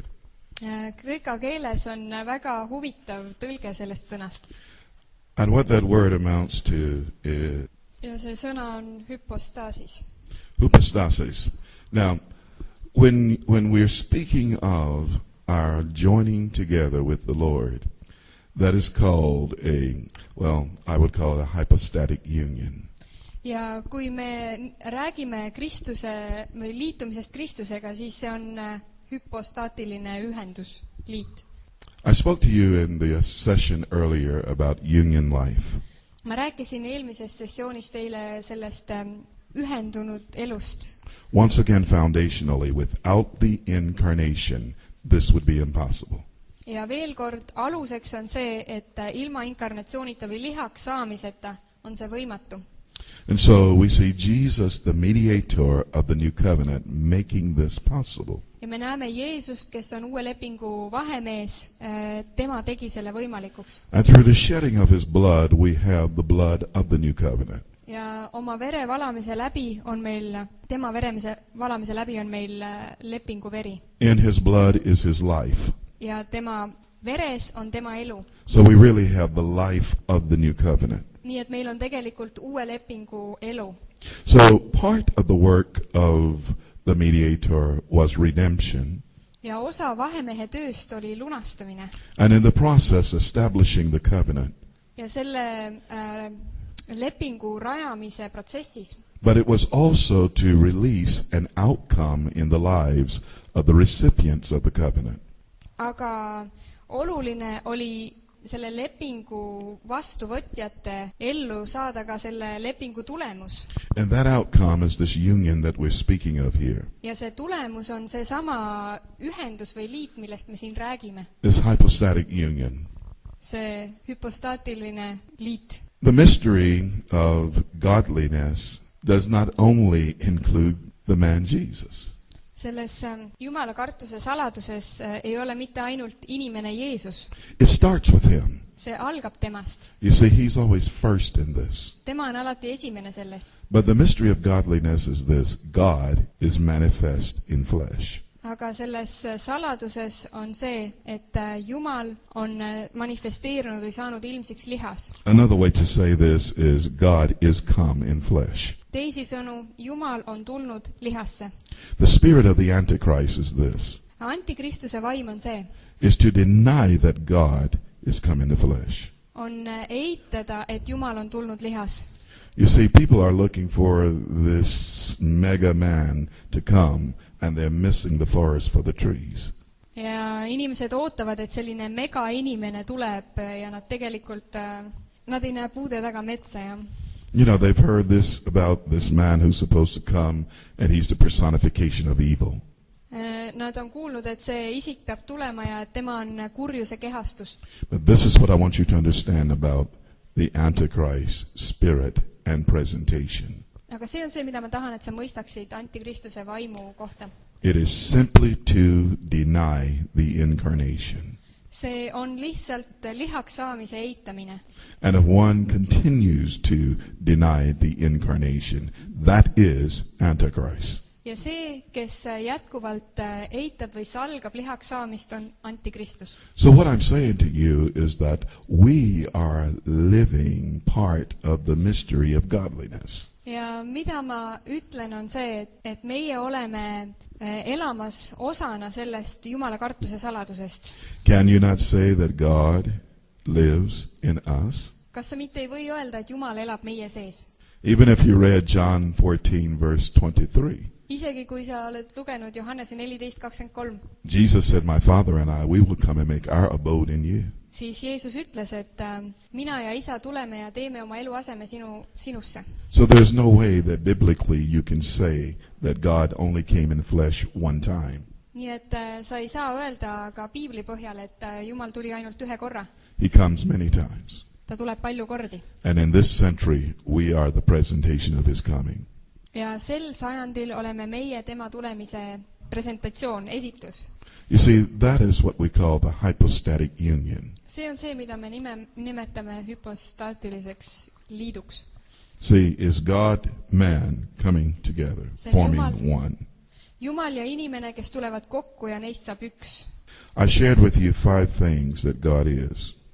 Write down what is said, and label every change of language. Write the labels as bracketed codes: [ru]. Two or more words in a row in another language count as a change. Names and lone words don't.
[et] Kreeka keeles on väga huvitav tõlge sellest sõnast. [en] And what that word amounts to is... [et] Ja see sõna on hypostasis. [en] Hypostasis. Now, when we're speaking of our joining together with the Lord, that is called I would call it a hypostatic union. [et] Ja kui me räägime Kristuse või liitumisest Kristusega, siis see on hüpostaatiline ühendus, liit. [en] I spoke to you in the session earlier about union life. [et] Ma rääkisin eelmises sessioonis teile sellest ühendunud elust. [en] Once again, foundationally, without the incarnation, this would be impossible. [et] Ja veel kord, aluseks on see, et ilma inkarnatsioonita või lihaks saamiseta on see võimatu. [en] And so we see Jesus, the mediator of the new covenant, making this possible. [et] Ja me näeme Jeesust, kes on uue lepingu vahemees, tema tegi selle võimalikuks. [en] And through the shedding of his blood, we have the blood of the new covenant. [et] Ja oma vere valamise läbi on meil, tema valamise läbi on meil lepingu veri. [en] In his blood is his life. [et] Ja tema veres on tema elu. [en] So we really have the life of the new covenant. [et] Nii et meil on tegelikult uue lepingu elu. [en] So part of the work of the mediator was redemption. [et] Ja osa vahemehe tööst oli lunastamine. [en] And in the process establishing the covenant. [et] Ja selle lepingu rajamise protsessis. [en] But it was also to release an outcome in the lives of the recipients of the covenant. [et] Aga oluline oli selle lepingu vastuvõtjate ellu saada ka selle lepingu tulemus. [en] And that outcome is this union that we're speaking of here. [et] Ja see tulemus on see sama ühendus või liit, millest me siin räägime. [en] This hypostatic union. [et] See hüpostaatiline liit. [en] The mystery of godliness does not only include the man Jesus. [et] Selles Jumala kartuse saladuses ei ole mitte ainult inimene Jeesus. [en] It starts with him. [et] See algab temast. [en] You see, he's always first in this. [et] Tema on alati esimene selles. [en] But the mystery of godliness is this. God is manifest in flesh. [et] Aga selles saladuses on see, et Jumal on manifesteerunud või saanud ilmsiks lihas. [en] Another way to say this is God is come in flesh. [et] Teisisõnu, Jumal on tulnud lihasse. [en] The spirit of the Antichrist is this, [et] Antikristuse vaim on see, [en] is to deny that God is come in the flesh. [et] on eitada, et Jumal on tulnud lihas. [en] You see, people are looking for this mega man to come, and they're missing the forest for the trees. [et] Ja inimesed ootavad, et selline mega inimene tuleb ja nad tegelikult, nad ei näe puude taga metsa ja [en] You know, they've heard this about this man who's supposed to come, and he's the personification of evil. [et] nad on kuulnud, et see isik peab tulema ja et tema on kurjuse kehastus. [en] But this is what I want you to understand about the Antichrist spirit and presentation. [et] Aga see on see, mida ma tahan, et sa mõistaksid Antikristuse vaimu kohta. [en] It is simply to deny the incarnation. [et] See on lihtsalt lihaks saamise eitamine. [en] And if one continues to deny the incarnation, that is Antichrist. [et] Ja see, kes jätkuvalt eitab või salgab lihaks saamist, on Antikristus. [en] So what I'm saying to you is that we are living part of the mystery of godliness. [et] Ja mida ma ütlen on see, et meie oleme elamas osana sellest Jumala kartuse saladusest. [en] Can you not say that God lives in us? [et] Kas sa mitte ei või öelda, et Jumal elab meie sees? [en] Even if you read John 14 verse 23. [et] Isegi kui sa oled lugenud Johannese 14:23, [en] Jesus said, my Father and I, we will come and make our abode in you. [et] siis Jeesus ütles, et mina ja isa tuleme ja teeme oma eluaseme sinusse. [en] So there's no way that biblically you can say that God only came in flesh one time. [et] Nii et sa ei saa öelda ka piibli põhjal, et Jumal tuli ainult ühe korra. [en] He comes many times. [et] Ta tuleb palju kordi. [en] And in this century, we are the presentation of his coming. [et] Ja sel sajandil oleme meie tema tulemise presentatsioon, esitus. [en] You see, that is what we call the hypostatic union. [et] See on see, mida me nimetame hüpostaatiliseks liiduks. [en] See, is God, man coming together, forming one. [et] Jumal ja inimene, kes tulevad kokku ja neist saab üks. [en] I shared with you 5 things that God is.